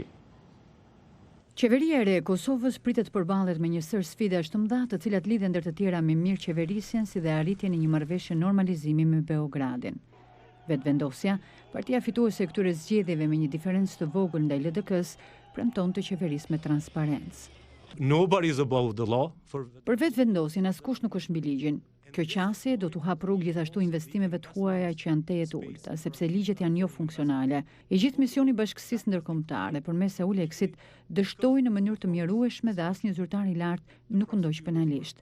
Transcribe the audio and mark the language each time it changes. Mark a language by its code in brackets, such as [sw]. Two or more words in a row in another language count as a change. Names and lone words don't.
[sq] Qeveria e re e Kosovës pritet të përballet me një sër sfidash të mëdha, të cilat lidhen ndër të tjera me mirëqeverisjen si dhe arritjen e një marrëveshje normalizimi me Beogradin. Vetëvendosja, partia fituese e këtyre zgjedhjeve me një diferencë të vogël ndaj LDK-s, premton të qeverisë me transparencë. [en] Nobody is above the law. [sq] Për vetëvendosjen askush nuk është mbi ligjin. Kjo qasje do t'u hap rrugë gjithashtu investimeve të huaja që janë teje të ulta, sepse ligjet janë jo funksionale. I gjithë misioni bashkësisë ndërkombëtare përmes EULEX-it dështoi në mënyrë të mjerueshme dhe asnjë zyrtar i lartë nuk u ndoq penalisht.